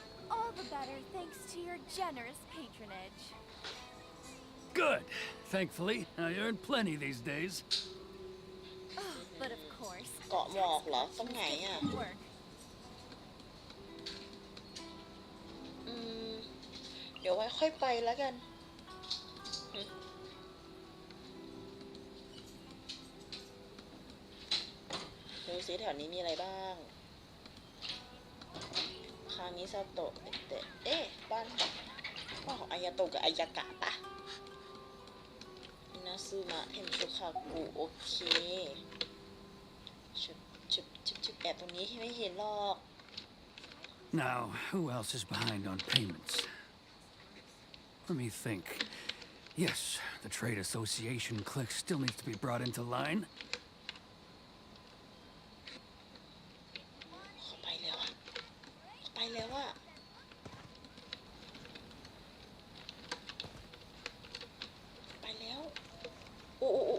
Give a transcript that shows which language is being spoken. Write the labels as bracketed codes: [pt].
[en] All the better thanks to your generous patronage. Good. Thankfully, I earn plenty these days. But of course, [th] เกาะหมอกเหรอตรงไหนอ่ะ [en] work. [th] เดี๋ยวไว้ค่อยไปแล้วกันดูซิแถวนี้มีอะไรบ้างคามิซาโตะเอ๊ะบ้านของอายาโตะกับอายากะปะอินาซึมะเทมชุคากุโอเคชุบแอบตรงนี้ไม่เห็นหรอก [en] Now, who else is behind on payments? Let me think. Yes, the Trade Association clique still needs to be brought into line. [th] เขาไปแล้วอะไปแล้วอะไปแล้วโอ้